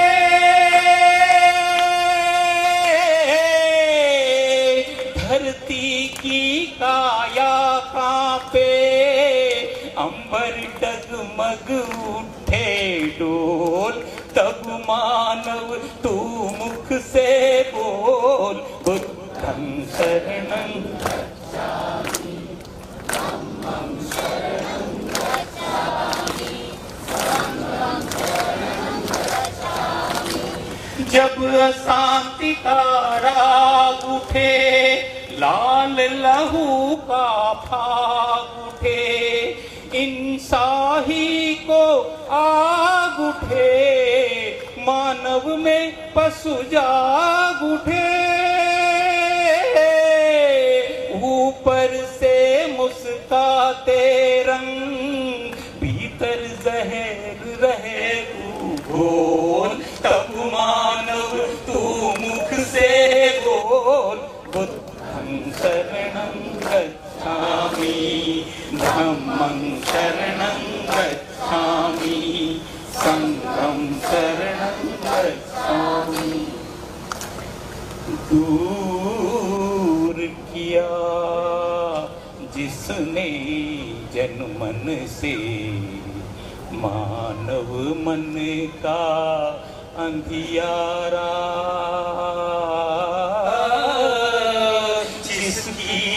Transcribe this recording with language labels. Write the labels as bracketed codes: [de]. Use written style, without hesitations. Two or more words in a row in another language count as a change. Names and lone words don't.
[hi] धरती की काया कांपे, अंबर डगमग उठे डोल, तब मानव तू मुख से बोल, [pi] बुद्धं शरणं गच्छामि, धम्मं शरणं गच्छामि, संघं शरणं गच्छामि। [hi] जब अशांति का राग उठे, लाल लहू का फाग उठे, इंसाही को आग उठे, मानव में पशु जाग उठे, ऊपर से मुस्काते रंग, भीतर जहर रहे घोल, तब मानव तू मुख से बोल, [pi] बुद्धं शरणं गच्छामि, धम्मं शरणं गच्छामि, संघं शरणं गच्छामि। [hi] दूर किया जिसने जन मन से, मानव मन का अंधियारा, जिसकी